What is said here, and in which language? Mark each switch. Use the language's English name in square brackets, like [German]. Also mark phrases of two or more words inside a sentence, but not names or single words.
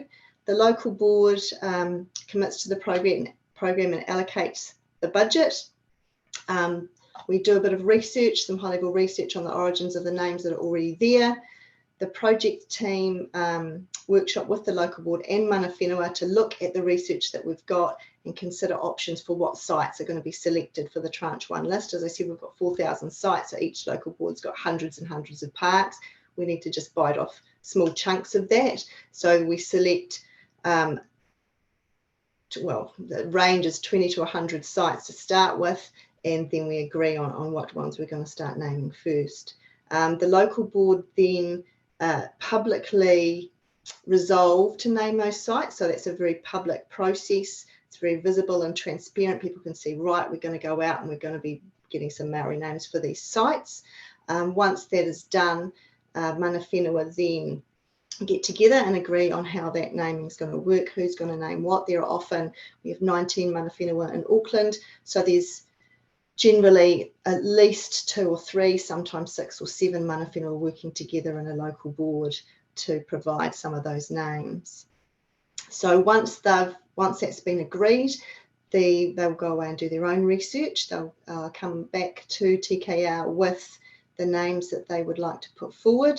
[English] The local board commits to the program and allocates the budget. We do a bit of research, some high-level research on the origins of the names that are already there. The project team workshop with the local board and [Māori] mana whenua [English] to look at the research that we've got and consider options for what sites are going to be selected for the tranche 1 list. As I said, we've got 4,000 sites, so each local board's got hundreds and hundreds of parks. We need to just bite off small chunks of that. So we select, well, the range is 20 to 100 sites to start with, and then we agree on what ones we're going to start naming first. The local board then publicly resolve to name those sites. So that's a very public process. It's very visible and transparent. People can see, right, we're going to go out and we're going to be getting some Māori names for these sites. Once that is done, [Māori] mana whenua [English] then get together and agree on how that naming is going to work, who's going to name what. There are often, we have 19 [Māori] mana whenua [English] in Auckland, so there's generally at least 2 or 3, sometimes 6 or 7 [Māori] mana whenua [English] working together in a local board to provide some of those names. So once that's been agreed, they'll go away and do their own research. They'll come back to TKR with the names that they would like to put forward.